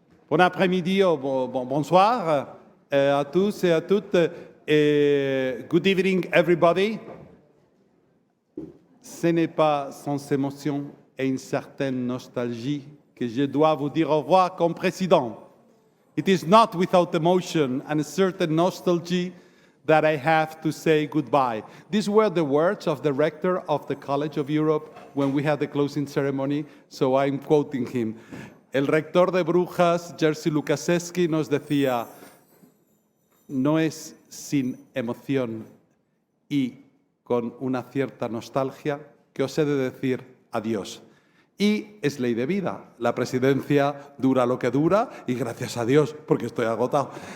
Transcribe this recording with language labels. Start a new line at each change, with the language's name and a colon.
French: Bon après-midi ou bonsoir à tous et à toutes.
English: Good evening, everybody.
French: Ce n'est pas sans émotion et une certaine nostalgie que je dois vous dire au revoir comme président.
English: It is not without emotion and a certain nostalgia that I have to say goodbye. These were the words of the rector of the College of Europe when we had the closing ceremony, so I'm quoting him.
Spanish: El rector de Brujas, Jerzy Lukaszewski, nos decía, no es sin emoción y con una cierta nostalgia que os he de decir adiós. Y es ley de vida, la presidencia dura lo que dura y gracias a Dios, porque estoy agotado.